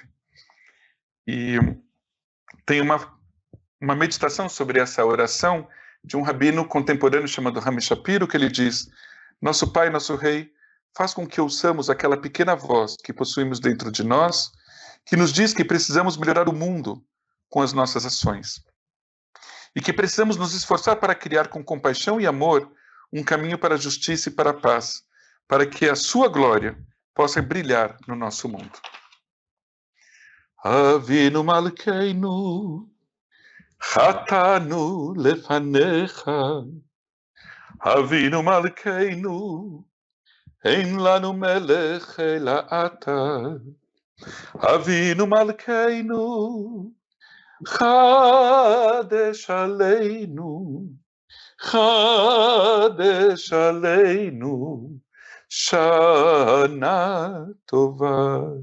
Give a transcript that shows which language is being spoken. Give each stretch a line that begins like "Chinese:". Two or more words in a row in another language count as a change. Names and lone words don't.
Portuguese: E tem uma meditação sobre essa oração de um rabino contemporâneo chamado Rami Shapiro, que ele diz: nosso Pai, nosso Rei, faz com que ouçamos aquela pequena voz que possuímos dentro de nós, que nos diz que precisamos melhorar o mundo com as nossas ações. E que precisamos nos esforçar para criar com compaixão e amor um caminho para a justiça e para a paz, para que a sua glória possa brilhar no nosso mundo.
Hebrew: אבינו מלכנו, חטאנו לפניך, אבינו מלכנו, אין לנו מלך אלא אתה, אבינו מלכנו, חדש עלינו, חדש עלינו, שנה טובה.